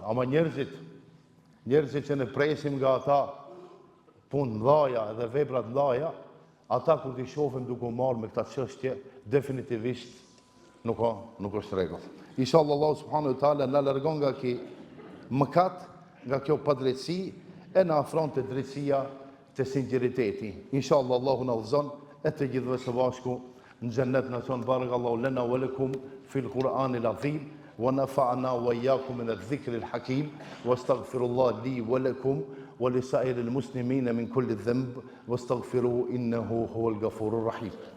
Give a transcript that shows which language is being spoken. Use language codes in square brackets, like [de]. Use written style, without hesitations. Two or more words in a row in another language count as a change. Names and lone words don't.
[sq] Ama njerëzit që ne presim nga ata, punë mdhaja edhe veprat mdhaja, ata kur t'i shofim duke marrë me këta çështje, definitivisht nuk është rregull. Inshallah [ar] الله سبحانه وتعالى [sq] na largon nga ky mëkat, nga kjo padrejtësi, e na afron te drejtësia, te sinqeriteti. Inshallah Allahu na udhëzon e të gjithëve së bashku në xhennet na thon [ar] بارك الله لنا ولكم في القرآن العظيم. ونفعنا وإياكم من الذكر الحكيم واستغفر الله لي ولكم ولسائر المسلمين من كل الذنب واستغفروه إنه هو الغفور الرحيم.